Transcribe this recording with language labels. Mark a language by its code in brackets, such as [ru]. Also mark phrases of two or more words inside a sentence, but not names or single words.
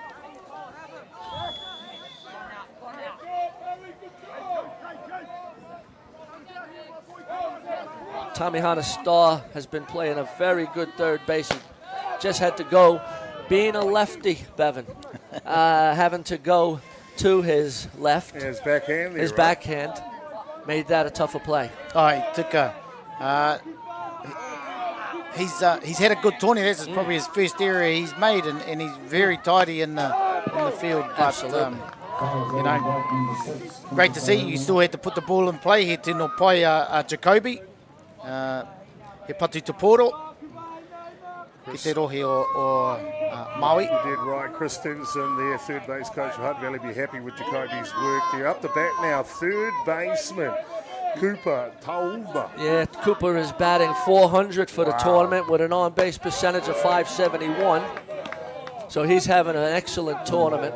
[en] Tamihana Starr has been playing a very good third base. He just had to go, being a lefty, Bevan, having to go to his left. His backhand. His backhand made that a tougher play. [mi] Ai, tika. [en] He's had a good tourney. This is probably his first area he's made, and he's very tidy in the field. But, absolutely. You know, great to see. You still had to put the ball in play. [mi] He tino pai Jacoby. He patu te poro. Ki te rohe o Maui. [en] You did right. Chris Stevenson, their third base coach for Hutt Valley, be happy with Jacoby's work. They're up the bat now. Third baseman, Cooper Taumba. Yeah, Cooper is batting 400 for the tournament with an on-base percentage of .571. So he's having an excellent tournament.